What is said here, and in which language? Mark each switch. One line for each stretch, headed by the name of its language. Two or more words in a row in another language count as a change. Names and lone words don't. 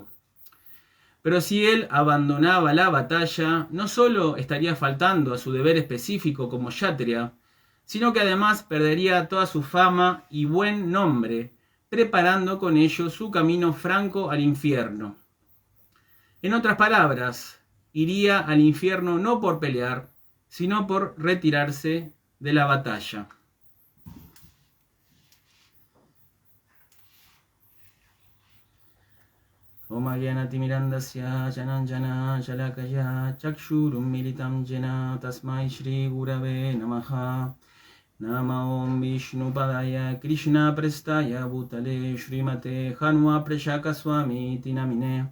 Spanish: Pero si él abandonaba la batalla, no solo estaría faltando a su deber específico como Kshatriya, sino que además perdería toda su fama y buen nombre, preparando con ello su camino franco al infierno. En otras palabras, iría al infierno no por pelear, sino por retirarse de la batalla.
Sanskrit: Om Agyanati Mirandasya Jananjana Jalakaya Chakshurum Militam Jena Tasmai Shri Gurave Namaha. Nama Om Vishnu Padaya Krishna Prestaya Bhutale Shrimate Hanua Prashaka Swami Tinamine.